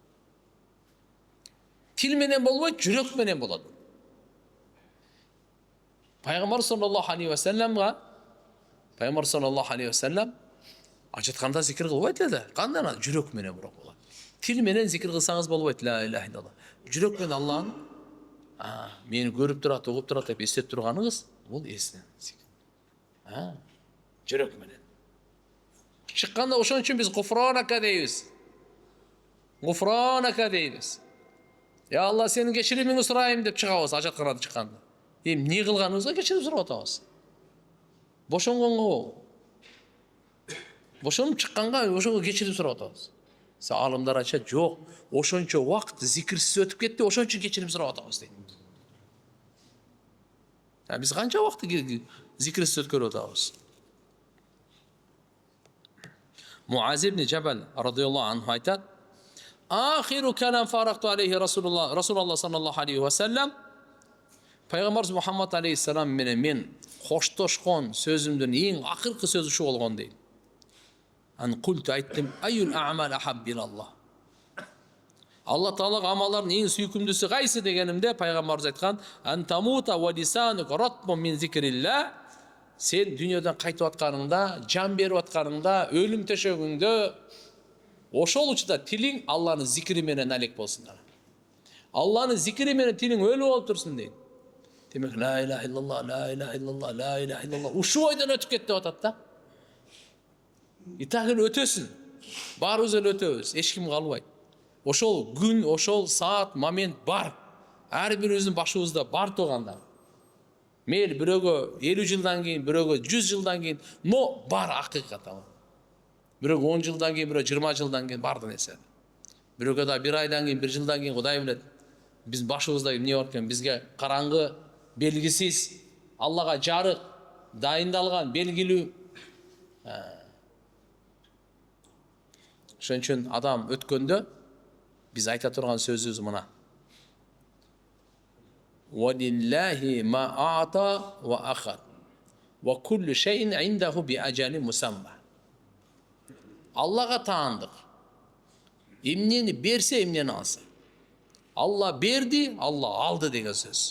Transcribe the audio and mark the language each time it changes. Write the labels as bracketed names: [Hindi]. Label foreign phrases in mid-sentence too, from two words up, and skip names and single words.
[Kyrgyz] Тил менен болбойт, жүрөк менен болот. Пайгамбар [Arabic] صلى الله عليه وسلم, [Kyrgyz] пайгамбар [Arabic] صلى الله عليه وسلم [Kyrgyz] ажатканда зикр кылбайт эле, кандай жүрөк менен болот. Тил менен зикр кылсаңыз болбойт, [Arabic] لا إله إلا الله. [Kyrgyz] Жүрөк менен Алланы мени көрүп турат, угуп турат деп эстеп турганыңыз, бул эсинен зикр. Жүрөк менен. Чыкканда ошон үчүн биз гуфранака дейбиз. Гуфранака дейбиз. Я Алла, сенин кечиримиңди сурайм деп чыгабыз ажатканада чыкканда. Эмне кылганыбызга кечирим сурап атабыз. Бошонгонго, бошонуп чыкканга ошого кечирим сурап атабыз. Алымдар айтышат, жок, ошончо убакыт зикирсиз өтүп кетти, ошон үчүн кечирим сурап атабыз дейт. Биз канча убакыт зикирсиз өткөрүп атабыз? [Arabic] Муаз ибн Жабал رضي الله عنه айтат: "آخر كلام فارقت عليه رسول الله صلى الله عليه وسلم". [Kyrgyz] Пайгамбарыбыз Мухаммад алейхиссалам менен мен коштошкон сөзүмдүн эң акыркы сөзү ушу болгон дейт. [Arabic] أن قلت айттым, أي الأعمال أحب إلى الله. [Kyrgyz] Алла Таалага амалдардын эң сүйкүмдүүсү кайсы дегенимде пайгамбарыбыз айткан, [Arabic] أن تموت ولسانك رطب من ذكر الله. [Kyrgyz] Сен дүйнөдөн кайтып атканыңда, жан берип атканыңда, өлүм төшөгүңдө ошол учурда тилиң Алланын зикри менен алек болсун. Алланын зикри менен тилиң өлүп болуп турсун дейт. [Arabic] Демек لا إله إلا الله، لا إله إلا الله، لا إله إلا الله. [Kyrgyz] Ушул ойдон өтүп кетип атат да. Итагын өтөсүн. Баарыбыз эле өтөбүз, эч ким калбайт. Ошол күн, ошол саат, момент бар. Ар бирибиздин башыбызда бар турганда. Мейли бирөөгө 50 жылдан кийин, бирөөгө 100 жылдан кийин, но бар акыйкат ал. Бирөөгө 10 жылдан кийин, бирөө 20 жылдан кийин барды нерсе. Бирөөгө да 1 айдан кийин, 1 жылдан кийин Кудай билет. Биз башыбызда эмне бар экен? Бизге караңгы, белгисиз, Аллага жарык, дайындалган, белгилүү. Ошон үчүн адам өткөндө биз айта турган сөзүбүз мына. [Arabic] ولله ما أعطى وأخذ. وكل شيء عنده بأجل مسمى. [Kyrgyz] Аллага таандык. Эмнени берсе, эмнени алса. Алла берди, Алла алды деген сөз.